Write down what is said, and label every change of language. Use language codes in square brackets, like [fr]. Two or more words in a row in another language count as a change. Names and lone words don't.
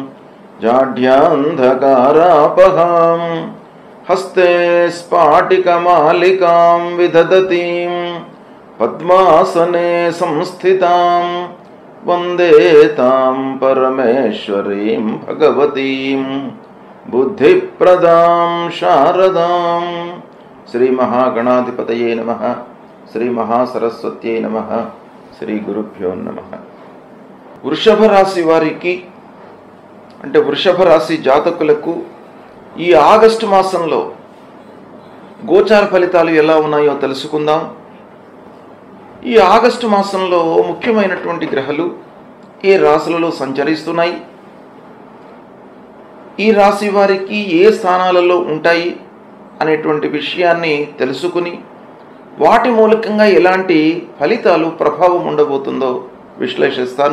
[sa] जाढ्यान्धकारापहां हस्ते स्फाटिकमालिकां विदधतीं पद्मासने संस्थितां वन्दे तां परमेश्वरीं भगवतीं बुद्धिप्रदां शारदां। श्री महागणाधिपतये नमः। श्री महासरस्वत्यै नमः। శ్రీ గురుభ్యో నమః. [te] వృషభ రాశి వారికి అంటే వృషభ రాశి జాతకులకు ఈ ఆగస్టు మాసంలో గోచార ఫలితాలు ఎలా ఉన్నాయో తెలుసుకుందాం. ఈ ఆగస్టు మాసంలో ముఖ్యమైనటువంటి గ్రహాలు ఏ రాశులలో సంచరిస్తున్నాయి, ఈ రాశి వారికి ఏ స్థానాలలో ఉంటాయి అనేటువంటి విషయాన్ని తెలుసుకుని వాటి మూలకంగా ఎలాంటి ఫలితాలు ప్రభావం ఉండబోతుందో విశ్లేషిస్తాను.